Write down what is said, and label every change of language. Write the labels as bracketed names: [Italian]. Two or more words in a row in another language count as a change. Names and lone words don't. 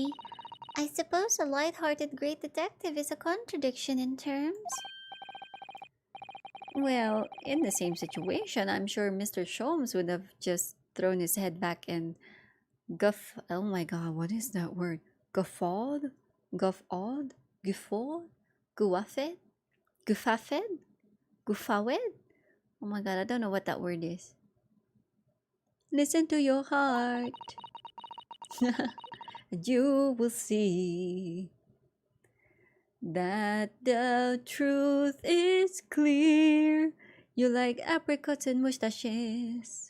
[English] I suppose a light-hearted great detective is a contradiction in terms. Well, in the same situation, I'm sure Mr. Sholmes would have just thrown his head back and oh my god, what is that word? Guffawed? Guffawed? Guffawed? Guaffed? Guffafed? Guffawed? Oh my god, I don't know what that word is. Listen to your heart. You will see that the truth is clear. You like apricots and mustaches.